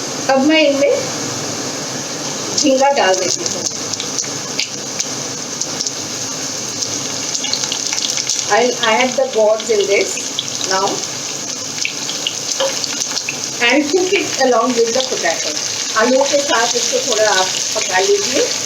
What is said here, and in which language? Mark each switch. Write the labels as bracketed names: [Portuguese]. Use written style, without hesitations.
[Hindi] अब मैं इनमें झींगा डाल देती हूँ. [English] I'll add the gourds in this now and cook it along with the potato. [Hindi] आलू के साथ इसको थोड़ा आप पका लीजिए.